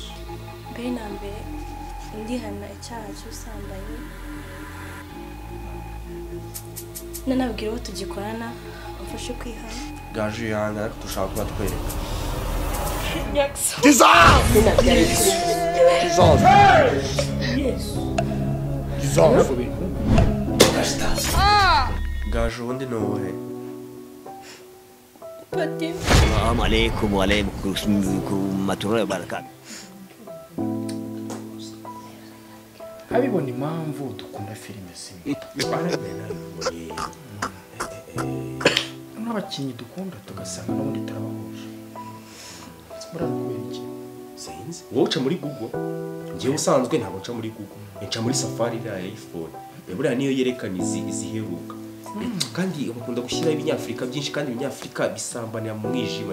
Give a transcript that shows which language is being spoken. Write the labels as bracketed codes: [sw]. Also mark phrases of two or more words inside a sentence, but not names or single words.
[rw] mbere na mbere ndihana icyaha cy'ubusambanyi nanabwira uwo tugikorana amfashe kwihana gaju yihanga ariko dushaka kuba twereka gaju ubundi ni uwuhe [ar] السلام عليكم وعليكم ورحمة الله وبركاته. [rw] abibona impamvu dukunda filime zimwe n'abakinnyi dukunda tugasanga n'ubundi turabahuje murana kubera iki sinzi wowe uca muri Google ngewe usanzwe ntabwo nca muri Google nca muri Safari ya iPhone buriya niyo yerekana iziheruka kandi bakunda gushyiraho ibinyafurika byinshi kandi ibinyafurika bisambanira mu mwijima